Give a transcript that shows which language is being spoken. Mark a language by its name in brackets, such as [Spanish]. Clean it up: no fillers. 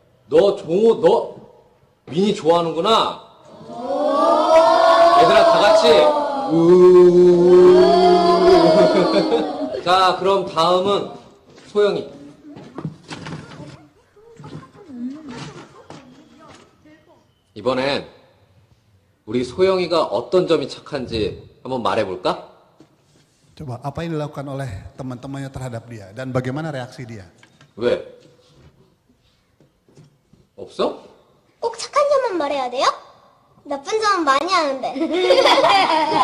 [Indonesian] 너 민이 좋아하는구나. 얘들아, 다 같이. 자, 그럼 다음은 소영이. 이번엔 우리 소영이가 어떤 점이 착한지 한번 말해볼까? Coba apa yang dilakukan oleh teman-temannya terhadap dia dan bagaimana reaksi dia? [Korean] 왜? 없어? 꼭 착한 점만 말해야 돼요? 나쁜 점은 많이 하는데.